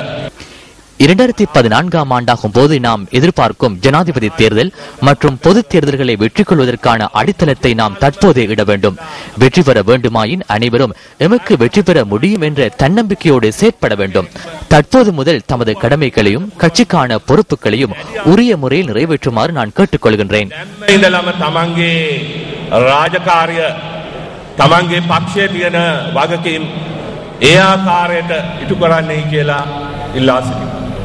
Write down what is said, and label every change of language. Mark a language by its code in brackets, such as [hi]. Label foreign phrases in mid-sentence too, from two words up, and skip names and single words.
[ta] 2014 ஆண்டாகும் போது நாம் எதிர்பார்க்கும் ஜனாதிபதி தேர்தல் மற்றும் பொது தேர்தல்களை வெற்றி கொள்வதற்கான அடித்தளத்தை நாம் தற்போதே இட வேண்டும். வெற்றி பெற வேண்டுமாயின் அனைவரும் எமக்கு வெற்றி பெற முடியும் என்ற தன்னம்பிக்கையோடு செயற்பட வேண்டும். தற்போது முதல் தமது கடமைகளையும் கட்சிக்கான பொறுப்புகளையும் உரிய முறையில் நிறைவேற்றுமாறு நான் கேட்டுக்கொள்கின்றேன். [si] තමන්ගේ පක්ෂයේ තියෙන වගකීම් ඒ ආකාරයට ඉටු කරන්නයි කියලා ඉල්ලා සිටිනවා.